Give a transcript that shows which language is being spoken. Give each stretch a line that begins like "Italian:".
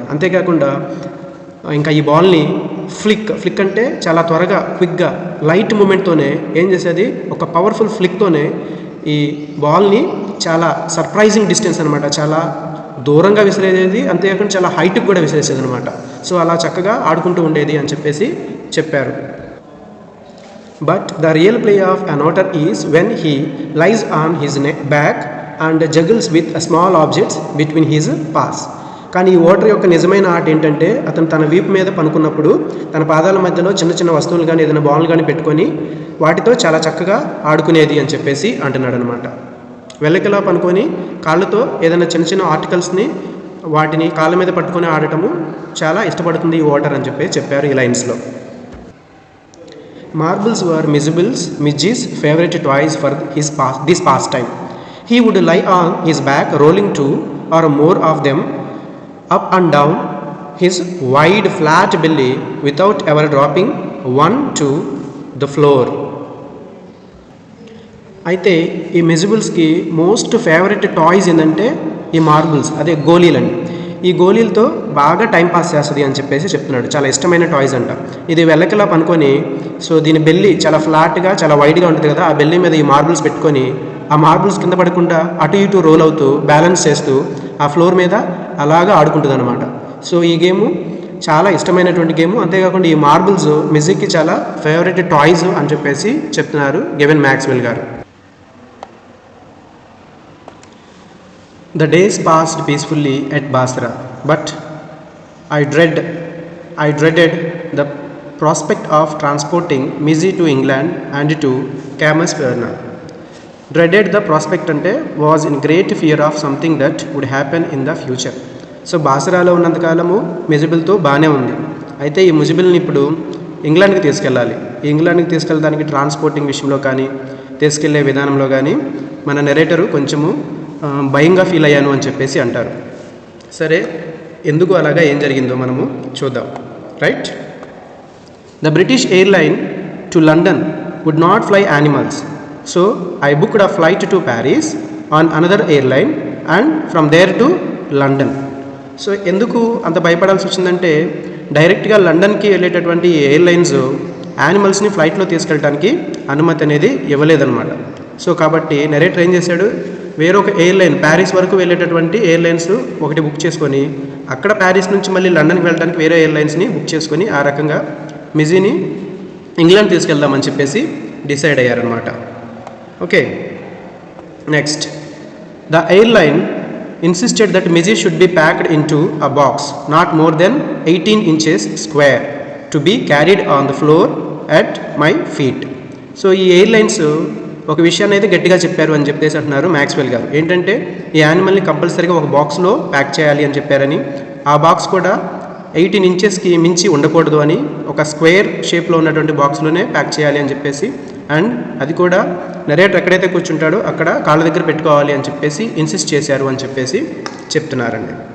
Telugu: అంతేకాకుండా ఇంకా ఈ బాల్ని ఫ్లిక్ అంటే చాలా త్వరగా క్విక్గా లైట్ మూమెంట్తోనే ఏం చేసేది, ఒక పవర్ఫుల్ ఫ్లిక్తోనే ఈ బాల్ని చాలా సర్ప్రైజింగ్ డిస్టెన్స్ అనమాట, చాలా దూరంగా విసిరేది, అంతేకాకుండా చాలా హైట్కి కూడా విసిరేసేది అనమాట. సో అలా చక్కగా ఆడుకుంటూ ఉండేది అని చెప్పేసి చెప్పారు.
English: But the real play of an otter is when he lies on his back and juggles with small objects between his paws.
Telugu: కానీ ఈ ఓటర్ యొక్క నిజమైన ఆట ఏంటంటే అతను తన వీపు మీద పనుకున్నప్పుడు తన పాదాల మధ్యలో చిన్న చిన్న వస్తువులు కానీ ఏదైనా బాల్ కానీ పెట్టుకొని వాటితో చాలా చక్కగా ఆడుకునేది అని చెప్పేసి అంటున్నాడు అనమాట. వెల్లకిలా పనుకొని కాళ్ళతో ఏదైనా చిన్న చిన్న ఆర్టికల్స్ని వాటిని కాళ్ళ మీద పట్టుకొని ఆడటము చాలా ఇష్టపడుతుంది ఈ ఓటర్ అని చెప్పేసి చెప్పారు ఈ లైన్స్లో.
English: Marbles were Mijibil's favorite toys for this pastime. He would lie on his back, rolling 2 or more of them up and down his wide flat belly without ever dropping one to the floor.
Telugu: అయితే ఈ మిజిబుల్స్కి most favourite toys ఏంటంటే ఈ marbles, అదే గోళీలండి. ఈ గోళీలతో బాగా time pass చేస్తుంది అని చెప్పేసి చెప్తున్నాడు. చాలా ఇష్టమైన టాయ్స్ అంట. ఇది వెల్లకిలా పనుకొని, సో దీని బెల్లి చాలా ఫ్లాట్గా చాలా వైడ్గా ఉంటుంది కదా, ఆ బెల్లి మీద ఈ మార్బుల్స్ పెట్టుకొని ఆ మార్బుల్స్ కింద పడకుండా అటు ఇటు రోల్ అవుతూ బ్యాలెన్స్ చేస్తూ ఆ ఫ్లోర్ మీద అలాగా ఆడుకుంటుంది అనమాట. సో ఈ గేము చాలా ఇష్టమైనటువంటి గేమ్. అంతేకాకుండా ఈ మార్బుల్స్ మిజీకి చాలా ఫేవరెట్ టాయ్స్ అని చెప్పేసి చెప్తున్నారు గెవెన్ మ్యాక్స్వెల్ గారు.
English: The days passed peacefully at Basra, but I dreaded the prospect of transporting Mizzy to England and to Cbse. Dreaded the prospect ante was in great fear of something that would happen in the future.
Telugu: So బాసరాలో ఉన్నంతకాలము మిజిబిల్తో బాగానే ఉంది. అయితే ఈ మిజిబిల్ని ఇప్పుడు ఇంగ్లాండ్కి తీసుకెళ్ళాలి. ఈ ఇంగ్లాండ్కి తీసుకెళ్ళడానికి transporting విషయంలో కానీ తీసుకెళ్లే విధానంలో కానీ మన నెరేటరు కొంచెము భయంగా ఫీల్ అయ్యాను అని చెప్పేసి అంటారు. సరే, ఎందుకు అలాగా ఏం జరిగిందో మనము చూద్దాం.
English: Right, the British airline to London would not fly animals, so I booked a flight to Paris on another airline and from there to London.
Telugu: So ఎందుకు అంత భయపడాల్సి వచ్చిందంటే డైరెక్ట్గా లండన్కి వెళ్ళేటటువంటి ఎయిర్లైన్స్ యానిమల్స్ని ఫ్లైట్లో తీసుకెళ్ళడానికి అనుమతి అనేది ఇవ్వలేదన్నమాట. సో కాబట్టి నెరేటర్ ఏం చేశాడు, వేరొక ఎయిర్లైన్ ప్యారిస్ వరకు వెళ్ళేటటువంటి ఎయిర్లైన్స్ ఒకటి బుక్ చేసుకొని అక్కడ ప్యారిస్ నుంచి మళ్ళీ లండన్కి వెళ్ళడానికి వేరే ఎయిర్లైన్స్ని బుక్ చేసుకొని ఆ రకంగా మిజీని ఇంగ్లాండ్ తీసుకెళ్దామని చెప్పేసి decide అయ్యారనమాట.
English: Okay, next, the airline insisted that Mizzy should be packed into a box not more than 18 inches square to be carried on the floor at my feet.
Telugu: So ఈ airlines ఒక విషయాన్ని అయితే గట్టిగా చెప్పారు అని చెప్పేసి అంటున్నారు మ్యాక్స్వెల్ గారు. ఏంటంటే ఈ యానిమల్ని కంపల్సరీగా ఒక బాక్స్లో ప్యాక్ చేయాలి అని చెప్పారని, ఆ బాక్స్ కూడా 18 ఇంచెస్కి మించి ఉండకూడదు అని, ఒక స్క్వేర్ షేప్లో ఉన్నటువంటి బాక్స్లోనే ప్యాక్ చేయాలి అని చెప్పేసి, అండ్ అది కూడా నెరేటర్ ఎక్కడైతే కూర్చుంటాడో అక్కడ కాళ్ళ దగ్గర పెట్టుకోవాలి అని చెప్పేసి ఇన్సిస్ట్ చేశారు అని చెప్పేసి చెప్తున్నారండి.